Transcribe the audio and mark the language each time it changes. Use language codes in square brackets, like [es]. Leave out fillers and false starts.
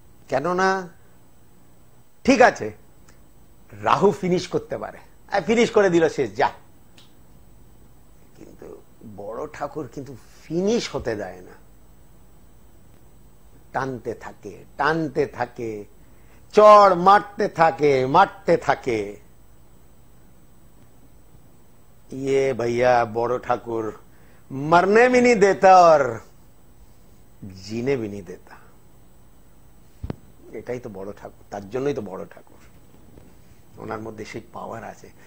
[bn] কেননা ঠিক আছে, রাহু ফিনিশ করতে পারে, ফিনিশ করে দিল, শেষ, যা। কিন্তু বড় ঠাকুর কিন্তু ফিনিশ হতে দেয় না, টানতে থাকে, টানতে থাকে, চড় মারতে থাকে, মারতে থাকে। [hi] ये भैया बड़ो ठाकुर मरने भी नहीं देता और जीने भी नहीं देता। [bn] এটাই তো বড় ঠাকুর, তার জন্যই তো বড় ঠাকুর। ওনার মধ্যে সেই পাওয়ার আছে।